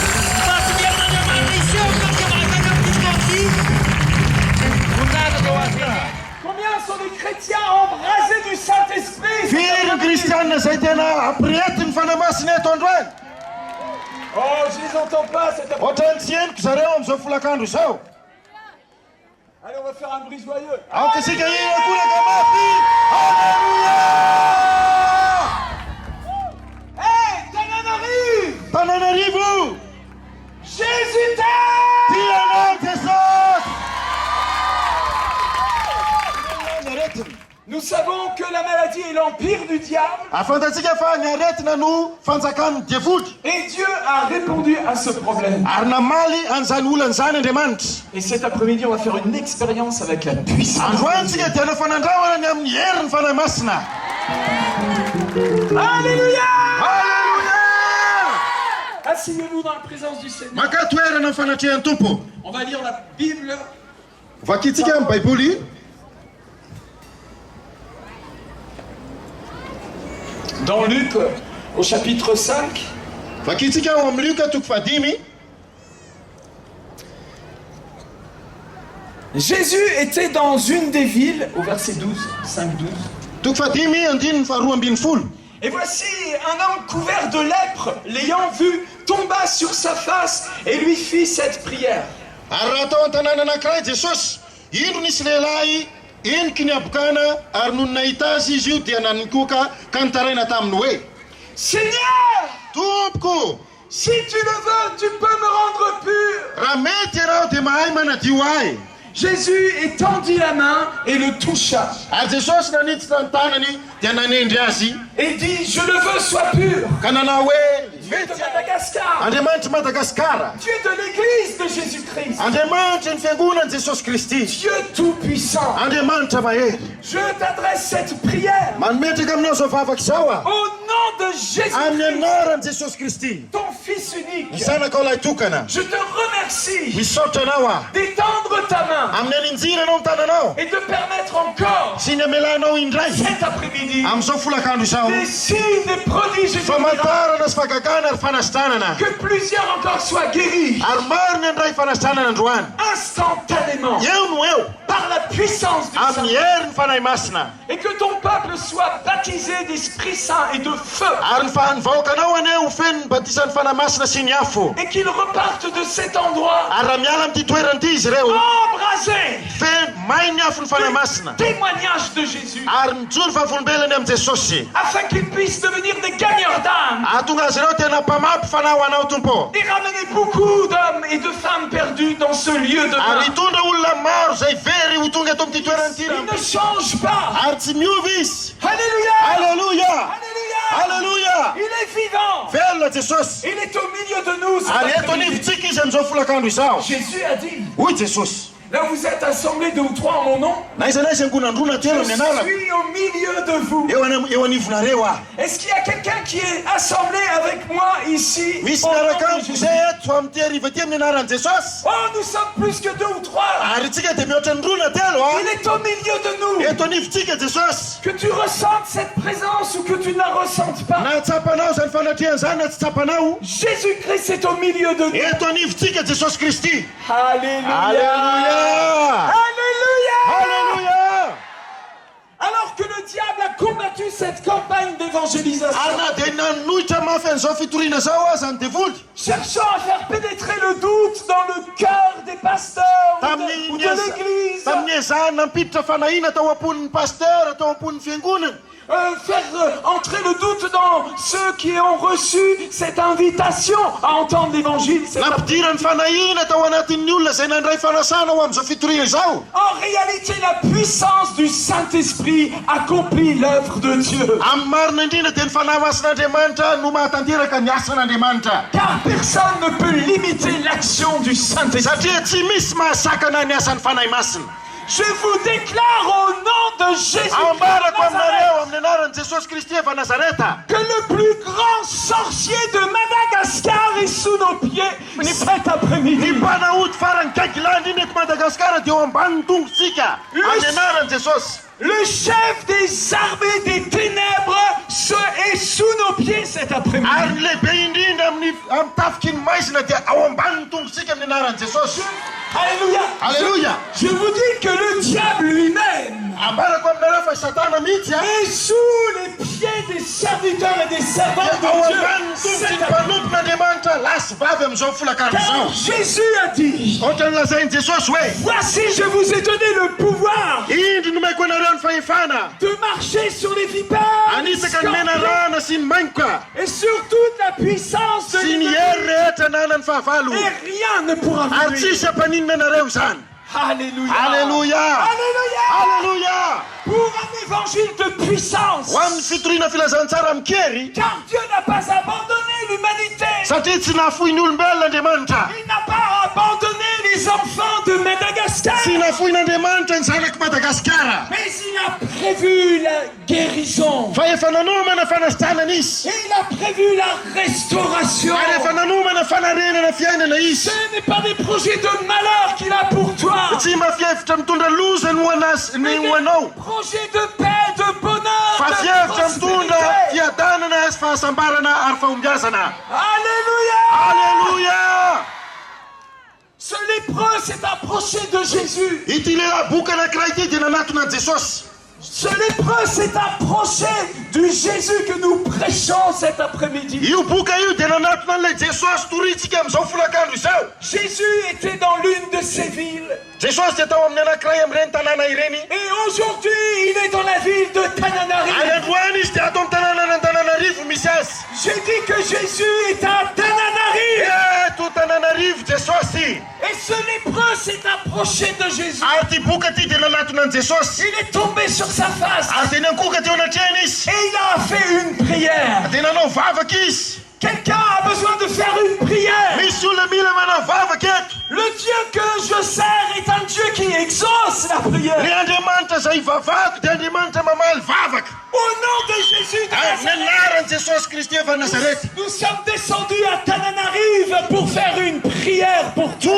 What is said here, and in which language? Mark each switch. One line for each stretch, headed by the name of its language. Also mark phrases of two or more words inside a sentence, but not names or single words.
French: Combien sont les chrétiens embrasés du Saint-Esprit?
Malagasy: Firy kristianina zay tena ampiretiny fanamasina eto androany.
French: Oh, je les entends pas cette après-midi.
Malagasy: Ohatrany tsy henoko zareo am'izao folakandro izao.
French: Allez, on va faire un bruit joyeux.
Malagasy: Aokasika inakolaka mafy.
French: Alléluia! Hey, Tananarive!
Malagasy: Tananarivo!
French: Jésus t'aime!
Malagasy: Tianao Jesosy!
French: Nous savons que la maladie est l'empire du diable.
Malagasy: Afantatsika fa ny aretina no fanjakan'ny diavoly.
French: Et Dieu a répondu à ce problème.
Malagasy: Ary namaly an'izany olana zany Andriamanitra.
French: Et cet après-midi, on va faire une expérience avec la puissance.
Malagasy: Androany tsika dia hanao fanandrahana ny amin'ny herin'ny fanahy masina.
French: Alléluia!
Malagasy: Alléluia!
French: Asseyez-vous dans la présence du Seigneur.
Malagasy: Maka toerana amin'ny fanatrehan'ny tompo.
French: On va lire la Bible.
Malagasy: Vakitsika amin'ny Baiboly.
French: Dans Luc, au chapitre 5.
Malagasy: Vakitsika ao amin'ny Luka toko fahadimy.
French: Jésus était dans une des villes, au verset 12, 5-12.
Malagasy: Toko fahadimy andininy faharoa ambin'ny folo.
French: Et voici un homme couvert de lèpre, l'ayant vu, tomba sur sa face et lui fit cette prière.
Malagasy: Ary raha tao an-tanàna anankiray Jesosy, indro nisy lehilahy eniky ny abokana ary noho nahita azy izy io dia nanikoka ka nitaraina taminy hoe:
French: Seigneur,
Malagasy: Tompoko,
French: si tu le veux, tu peux me rendre pur.
Malagasy: raha mety ianao dia mahay manadio ahy.
French: Jésus étendit la main et le toucha.
Malagasy: Ary Jesosy nanitsy tany tanany dia nanendry azy
French: Et dit, je le veux, sois pur.
Malagasy: ka nanao hoe:
French: Dieu de Madagascar,
Malagasy: Andriamanitra Madagasikara,
French: Dieu de l'église de Jésus-Christ,
Malagasy: Andriamanitra ny fiangonany Jesosy Kristy,
French: Dieu tout-puissant,
Malagasy: Andriamanitra mahery,
French: je t'adresse cette prière
Malagasy: manometraka aminao zao vavaka izao a
French: au nom de
Malagasy: amin'ny
French: Jésus-Christ,
Malagasy: anaran'i Jesosy Kristy,
French: ton Fils unique.
Malagasy: ny zanaka lahy tokana.
French: Je te remercie
Malagasy: Misaotra anao a
French: d'étendre ta main
Malagasy: amin'ny aninjira anao ny tananao
French: et de permettre encore
Malagasy: sy ny amelanao indray
French: cet après-midi
Malagasy: amin'izao folakandro izao
French: des signes, des prodiges et des miracles,
Malagasy: famantarana sy fakakana ary fanasitranana
French: que plusieurs encore soient guéris
Malagasy: ary maro ny andray fanasitranana androany
French: instantanément
Malagasy: eo no eo
French: par la puissance du
Malagasy: amin'ny
French: Saint,
Malagasy: herin'ny fanahy masina
French: et que ton peuple soit baptisé d'Esprit Saint et de feu,
Malagasy: ary ny vahoakanao aneo feno ny batisan'ny fanahy masina sy ny afo
French: et qu'ils repartent de cet endroit
Malagasy: ary raha miala amin'ity toeranyity izy ireo
French: embrasés
Malagasy: feno may ny afo ny fanahy masina
French: du témoignage de Jésus,
Malagasy: ary mijoro fahavolombelany amin'ny Jesosy
French: afin qu'ils puissent devenir des gagneurs d'âme
Malagasy: ahatonga azy ireo tena mpamapy fanahy ho anao tompo
French: et ramener beaucoup d'hommes et de femmes perdus dans ce lieu de
Malagasy: ary
French: mort.
Malagasy: hitondra olona maro zay very ho tonga eto amin'ity toeranyity
French: Il ne change pas.
Malagasy: ary tsy miovy izy.
French: Alléluia.
Malagasy: Alléluia!
French: Alléluia.
Malagasy: Alléluia!
French: Il est vivant.
Malagasy: Velona Jesosy.
French: Il est au milieu de nous. cet
Malagasy: Ary eto
French: après-midi.
Malagasy: anivontsika izy amin'izao folakandro izao.
French: Jésus a dit,
Malagasy: Hoy Jesosy.
French: là vous êtes assemblés 2 ou 3 en mon nom,
Malagasy: Na iza na izy angonandrona telo amin'ny
French: je
Malagasy: anarako.
French: suis au milieu de vous.
Malagasy: Eo anivonareo a.
French: Est-ce qu'il y a quelqu'un qui est assemblé avec moi ici
Malagasy: Misy
French: au nom
Malagasy: miaraka
French: de
Malagasy: amiko
French: Jésus?
Malagasy: zay eto amin'ity hariva ity amin'ny anaran'i Jesosy.
French: Oh, nous sommes plus que 2 ou 3.
Malagasy: Ary tsika dia mihoatra ny rona telo a.
French: Il est au milieu de nous.
Malagasy: Eto anivontsika Jesosy.
French: Que tu ressentes cette présence ou que tu ne la ressentes pas,
Malagasy: Na tsapanao zany fanatrehan zany na tsy tsapanao.
French: Jésus-Christ est au milieu de nous.
Malagasy: Eto anivontsika Jesosy Kristy.
French: Alléluia.
Malagasy: Alléluia!
French: Alléluia.
Malagasy: Alléluia!
French: Alors que le diable a combattu cette campagne d'évangélisation,
Malagasy: Ary na dia nanohitra mafy an'izao fitoriana zao aza ny devoly.
French: cherchant à faire pénétrer le doute dans le cœur des pasteurs ou de l'église,
Malagasy: tamin'ny ezahany nampiditra fanahina tao amponin'ny pasteur tao amponin'ny fiangonana.
French: faire entrer le doute dans ceux qui ont reçu cette invitation à entendre l'évangile.
Malagasy: Nampidirany fanahina tao anatin'ny olona zay nandray fanasana ho amin'izao fitoriana izao.
French: En réalité, la puissance du Saint-Esprit accomplit l'œuvre de Dieu.
Malagasy: Amin'ny marina indrindra dia ny fanahy masin'Andriamanitra no mahatanteraka ny asan'Andriamanitra.
French: Car personne ne peut limiter l'action du Saint-Esprit.
Malagasy: Satria tsy misy mahasakana ny asan'ny fanahy masina.
French: Je vous déclare au nom de Jésus
Malagasy: jesosy kristy efa nazareta
French: que le plus grand sorcier de Madagascar est sous nos pieds cet après-midi.
Malagasy: ny mpanaody farany gagilany iny eto madagasikara dia eo amban'ny tongotsika amin'ny anaran'i jesosy.
French: Le chef des armées des ténèbres est sous nos pieds cet après-midi.
Malagasy: Ary ny lehibe indrindra amin'ny tafiky ny maizina dia ao amban'ny tongotsika amin'ny anaran'i jesosy.
French: Alléluia.
Malagasy: Alléluia.
French: Je vous dis que le diable lui-même
Malagasy: ambarako aminareo fa satana mihitsy
French: est sous les pieds des serviteurs et des servantes
Malagasy: ao
French: de Dieu.
Malagasy: amban'ny tongotsy ny mpanompon'andriamanitra lasy vavy amin'izao folakandro
French: Car
Malagasy: izao.
French: Jésus a dit,
Malagasy: Ohatrany lazainy jesosy hoe
French: voici je vous ai donné le pouvoir
Malagasy: indry nomeko anareo ny fahefana
French: de marcher sur les vipères, les
Malagasy: anisaka ny mena
French: scorpions,
Malagasy: rana sy ny mainoka
French: et sur toute la puissance de
Malagasy: sy ny
French: l'ennemi,
Malagasy: hery rehetra nanany fahavalo
French: et rien ne pourra vous
Malagasy: ary
French: nuire.
Malagasy: tsisy ampaninina anareo izany.
French: Alléluia.
Malagasy: Alléluia.
French: Alléluia.
Malagasy: Alléluia.
French: Pour un évangile de puissance.
Malagasy: ho amin'ny fitoriana filazantsara mikery
French: Car Dieu n'a pas abandonné l'humanité.
Malagasy: satria tsy nafohy ny olombelon'andriamanitra
French: Il n'a pas abandonné les enfants de Madagascar.
Malagasy: tsy nafohin'andriamanitra ny zanaky madagasikara
French: Mais il a prévu la guérison.
Malagasy: fa efa nanomana fanasitranana izy
French: Et il a prévu la restauration.
Malagasy: ary efa nanomana fanarenana fiainana izy.
French: Ce n'est pas des projets de malheur qu'il a pour toi.
Malagasy: tsy mafievitra mitondra loza ny ho anazy ny ho anao
French: Projet de paix, de bonheur,
Malagasy: fa
French: de
Malagasy: fievitra mitondra
French: prospérité.
Malagasy: fiadanana sy fahasambarana ary fahombiazana.
French: Alléluia.
Malagasy: Alléluia.
French: Ce lépreux s'est approché de Jésus.
Malagasy: ity lehilahy boka anankiray ity dia nanatona an'i jesosy.
French: Ce lépreux s'est approché du Jésus que nous prêchons cet après-midi.
Malagasy: io boka io dia nanatona an'ilay jesosy toritsika amin'izao folakandro izao.
French: Jésus était dans l'une de ces villes.
Malagasy: jesosy dia tao amin'ny anankiray amin'ireny tanàna ireny.
French: Et aujourd'hui, il est dans la ville de
Malagasy: any
French: Tananarive.
Malagasy: androany izy dia ato amin'ny tanàna Tananarivo misy azy.
French: J'ai dit que Jésus est à Tananarive.
Malagasy: eto Tananarivo jesosy.
French: Et ce lépreux s'est approché de Jésus.
Malagasy: ary ty boka ty dia nanatona an'i jesosy.
French: Il est tombé sur sa face.
Malagasy: ary dia nankoka teo anatrehany izy.
French: Et il a fait une prière.
Malagasy: dia nanao vavaka izy.
French: Quelqu'un a besoin de faire une prière.
Malagasy: misy olona mila manao vavaka eto.
French: Le Dieu que je sers est un Dieu qui exauce la prière.
Malagasy: ny andriamanitra izay vavako dia andriamanitra mamaly vavaka.
French: Au nom de Jésus de
Malagasy: ny
French: Nazareth,
Malagasy: anaran'i jesosy kristy efa nazarety.
French: nous sommes descendus à Tananarive pour faire une prière pour toi.